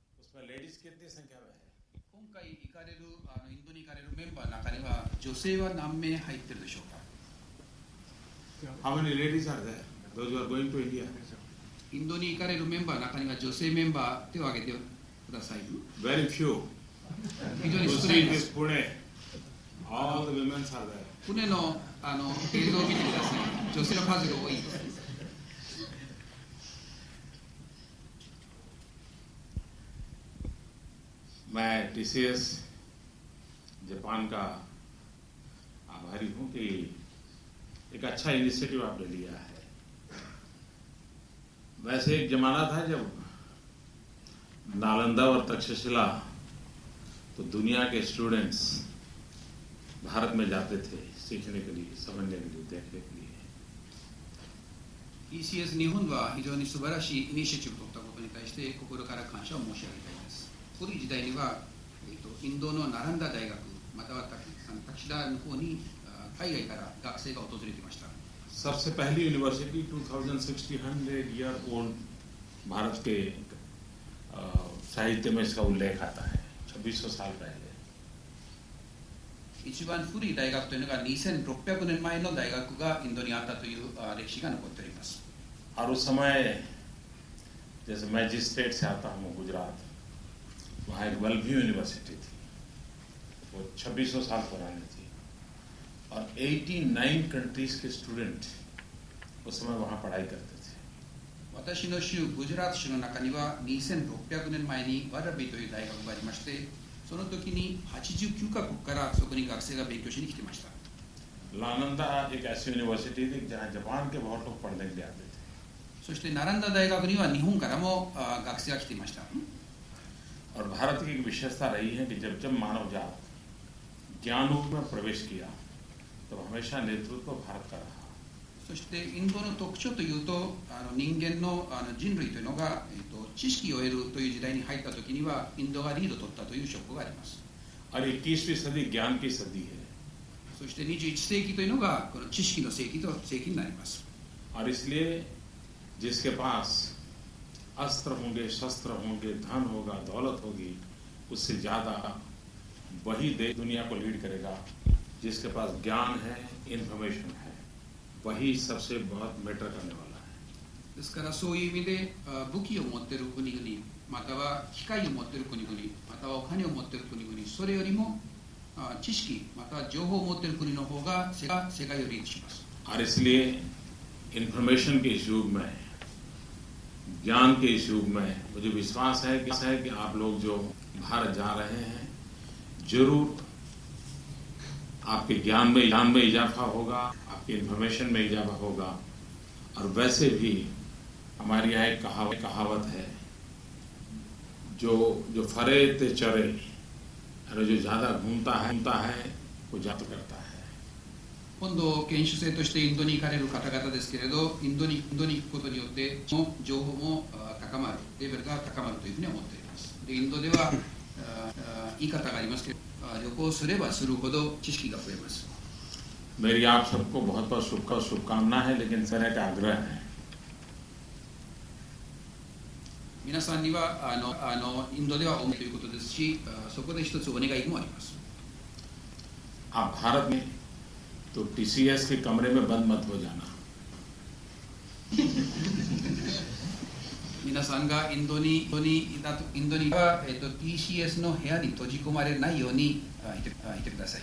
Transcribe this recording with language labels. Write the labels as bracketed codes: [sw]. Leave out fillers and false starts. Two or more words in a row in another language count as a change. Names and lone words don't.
[hi] उसमें लेडीज कितनी संख्या में है? [ja] 今回行かれるインドに行かれるメンバーの中には女性は何名入ってるでしょうか。 [en] How many ladies are there? Those who are going to India? [ja] インドに行かれるメンバーの中には女性メンバー手を挙げてください。 [en] Very few. [ja] 非常に [en] You [ja] 少ない [en] see [ja] で [en] this [ja] す。 [en] Pune, all the women are there. [ja] 船の映像を見てください。女性の数が多いです。 [hi] मैं TCS जापान का आभारी हूँ कि एक अच्छा इनिशिएटिव आपने लिया है। वैसे एक जमाना था जब नालंदा और तक्षशिला तो दुनिया के स्टूडेंट्स भारत में जाते थे सीखने के लिए, समझने के लिए, देखने के लिए। [ja] TCS 日本は非常に素晴らしいイニシアチブを取ったことに対して心から感謝を申し上げたいです。古い時代には、インドのナランダ大学またはタキシダの方に海外から学生が訪れていました。 [hi] सबसे पहली यूनिवर्सिटी 2600 [en] year old [hi] भारत के साहित्य में इसका उल्लेख आता है 2600 साल पहले। [ja] 一番古い大学というのが2600年前の大学がインドにあったという歴史が残っております。 [hi] और उस समय जैसे मैं जिस स्टेट से आता हूँ गुजरात, वहाँ एक वेलव्यू यूनिवर्सिटी थी, वो 2600 साल पुरानी थी और 89 कंट्रीज के स्टूडेंट उस समय वहाँ पढ़ाई करते थे। [ja] 私の州グジャラート州の中には2600年前にワラビという大学がありまして、その時に89カ国からそこに学生が勉強しに来ていました。 [hi] नालंदा एक ऐसी यूनिवर्सिटी थी जहाँ जापान के बहुत लोग पढ़ने के लिए आते थे। [ja] そしてナランダ大学には日本からも学生が来ていました。 [hi] और भारत की एक विशेषता रही है कि जब जब मानव जात ज्ञान रूप में प्रवेश किया तो हमेशा नेतृत्व भारत का रहा। [ja] そしてインドの特徴というと人間の人類というのが、知識を得るという時代に入った時にはインドがリードを取ったという証拠があります。 [hi] और 21वीं सदी ज्ञान की सदी है। [ja] そして21世紀というのがこの知識の世紀になります。 [hi] और इसलिए जिसके पास अस्त्र होंगे, शस्त्र होंगे, धन होगा, दौलत होगी, उससे ज़्यादा वही देश दुनिया को लीड करेगा। जिसके पास ज्ञान है, इन्फॉर्मेशन है, वही सबसे बहुत मैटर करने वाला है। [ja] ですからそういう意味で武器を持っている国々、または機械を持っている国々、またはお金を持っている国々、それよりも知識または情報を持っている国の方が世界をリードします。 [hi] और इसलिए इन्फॉर्मेशन के इस युग में, ज्ञान के इस युग में मुझे विश्वास है कि आप लोग जो भारत जा रहे हैं जरूर आपके ज्ञान में इजाफा होगा, आपके इन्फॉर्मेशन में इजाफा होगा। और वैसे भी हमारे यहाँ एक कहावत है, [gu] જો ફરે તે ચરે, [hi] अरे जो ज़्यादा घूमता है वो जात करता है। [ja] 今度研修生としてインドに行かれる方々ですけれど、インドに行くことによって情報も高まる、レベルが高まるというふうに思っています。でインドでは言い方がありますけど、旅行すればするほど知識が増えます。 [hi] मेरी आप सबको बहुत बहुत शुभकामना है, लेकिन मेरा एक आग्रह है। [ja] 皆さんにはインドでは思うということですし、そこで一つお願いもあります。 [hi] आप भारत में तो TCS के कमरे में बंद मत हो जाना। [ja] 皆さんがインドには、TCS の部屋に閉じ込まれないようにいてください。